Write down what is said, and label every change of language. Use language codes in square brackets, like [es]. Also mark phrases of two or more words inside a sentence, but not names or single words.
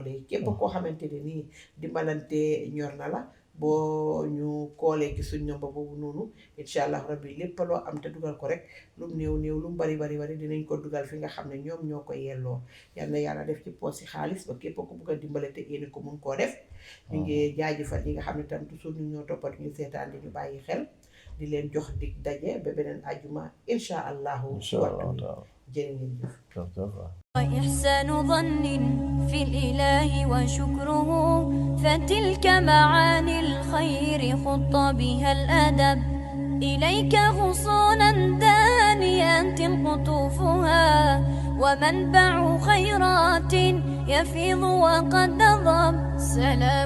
[wo] yi képp koo xamante ne nii dimbalante ñor na la boo ñu koolee ci suñ number boobu noonu [ar] إن شاء الله [wo] rabbi lépp loo am te dugal ko rek lum néew lum bari dinañ ko dugal fi nga xam ne ñoom ñoo ko yelloo yal na yàlla def ci poos yi xaalis ba képp ku bugg a dimbale te yéene ko mun koo def ñu ngi jaajëfal ñi nga xam ne tam toujours ñu ñoo toppat ñu seetaan di ñu bàyyi xel di leen jox dig daje ba beneen ajuma [ar] إن شاء الله [wo] waxtu jërë ngeen jëf [ar] وإحسان ظن في الإله وشكره فتلك معاني الخير خط بها الأدب إليك غصونا دانيات قطوفها ومنبع خيرات يفيض وقد نضب سلام